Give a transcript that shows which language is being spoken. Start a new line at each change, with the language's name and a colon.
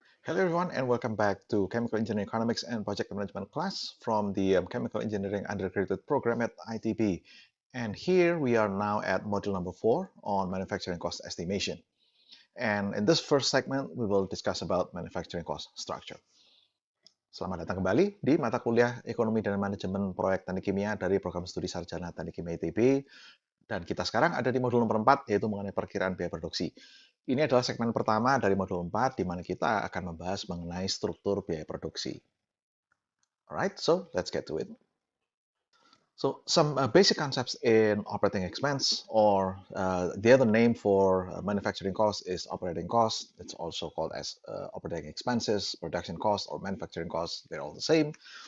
English: Hello everyone and welcome back to Chemical Engineering Economics and Project Management class from the Chemical Engineering Undergraduate Program at ITB. And here we are now at module number 4 on manufacturing cost estimation. And in this first segment, we will discuss about manufacturing cost structure.
Indonesian: Selamat datang kembali di mata kuliah Ekonomi dan Manajemen Proyek Teknik Kimia dari Program Studi Sarjana Teknik Kimia ITB. Dan kita sekarang ada di modul nomor 4, yaitu mengenai perkiraan biaya produksi. Ini adalah segmen pertama dari modul 4, di mana kita akan membahas mengenai struktur biaya produksi.
English: Alright, so let's get to it. So some basic concepts in operating expense, or the other name for manufacturing cost is operating cost. It's also called as operating expenses, production cost, or manufacturing cost. They're all the same.